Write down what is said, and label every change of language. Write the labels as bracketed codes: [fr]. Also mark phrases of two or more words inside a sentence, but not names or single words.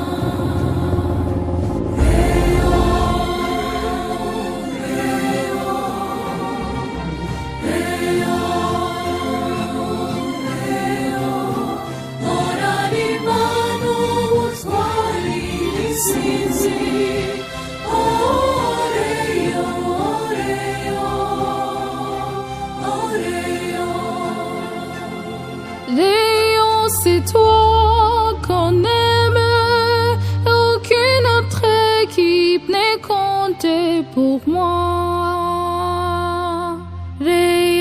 [rw] Reyo, Reyo, Reyo, Reyo, horana Imana ubutwari n'intsinzi. Oh, Reyo, Reyo, oh, Reyo. [fr] Rayon, c'est toi qu'on aime, aucune autre équipe n'est comptée pour moi. Rayon,